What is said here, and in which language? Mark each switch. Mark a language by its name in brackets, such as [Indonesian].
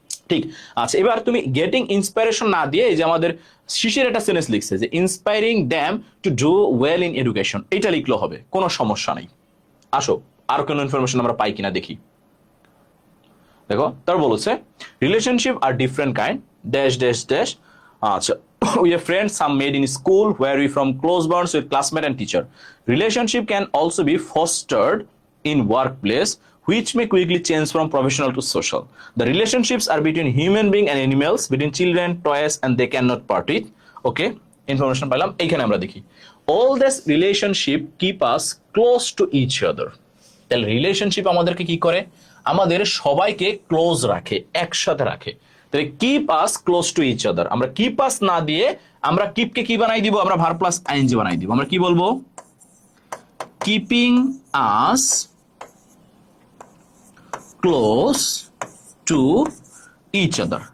[Bangla] ঠিক আচ্ছা, এবার তুমি গেটিং ইন্সপাইরেশন না দিয়ে এই যে আমাদের শিশির একটা সেন্টেন্স লিখছে যে [English] inspiring them to do well in education, [Bangla] এটা লিখলেও হবে, কোনো সমস্যা নেই। আসো আর কোনো ইনফরমেশন আমরা পাই কিনা দেখি। দেখো, তার বলেছে [English] relationship আর different kind dash dash [Bangla] dash. [English] আচ্ছা, we have friends some made in school where we from close bonds with classmate and teacher. Relationship can also be fostered in workplace which may quickly change from professional to social. The relationships are between human being and animals, between children, toys, and they cannot part it. Okay, information [Bangla] পাইলাম। এইখানে আমরা দেখি [English] all this relationship keep us close to each other. [Bangla] তাহলে relationship আমাদেরকে কি করে? আমাদের সবাইকে ক্লোজ রাখে, একসাথে রাখে। তাহলে [English] keep us close to each other, [Bangla] আমরা কিপ আস না দিয়ে আমরা কিপকে কি বানাই দিব, আমরা ভার্ব প্লাস আইএনজি বানাই দিব। আমরা কি বলবো, [English] Keeping us close to each other.